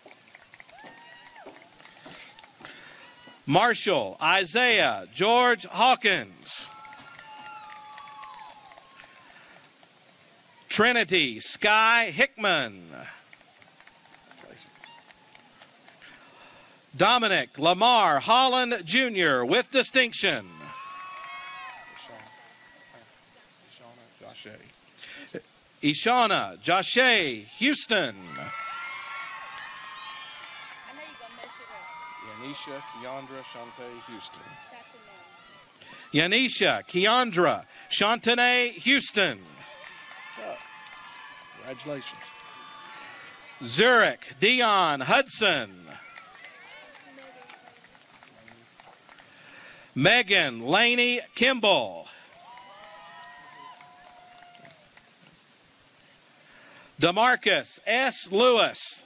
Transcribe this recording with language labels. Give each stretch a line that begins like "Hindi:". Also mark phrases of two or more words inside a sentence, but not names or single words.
English: Marshall Isaiah George Hawkins. Trinity Sky Hickman. Dominic Lamar Holland Jr. with distinction. Ishana Joshe Houston. Yanisha Keandra Shante Houston. Yanisha Keandra Shantane Houston. What's up? Congratulations. Zurich Dion Hudson. Megan Laney Kimball. DeMarcus S. Lewis.